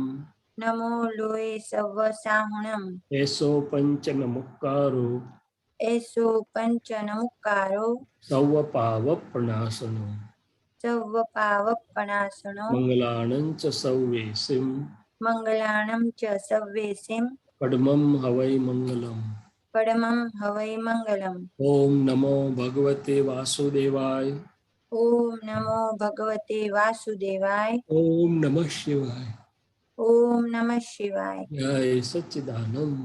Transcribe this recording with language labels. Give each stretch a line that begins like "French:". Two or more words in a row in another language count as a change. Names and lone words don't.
Prakrit languages: નમો લોયે સવ સાહુણમ, એસો પંચ નમુકારો, એસો પંચ નમુકારો, સવ પાવપનાસનો, સવ પાવપનાસનો, મંગલાણં ચ સવ્વેસિમ, મંગલાણં ચ સવ્વેસિમ, परमं हवै मंगलम। परमं हवै मंगलम।
Sanskrit: ओम नमो भगवते वासुदेवाय। ओम नमो भगवते वासुदेवाय। ओम नमः शिवाय। ओम नमः शिवाय।
Hindi: जय सच्चिदानंद।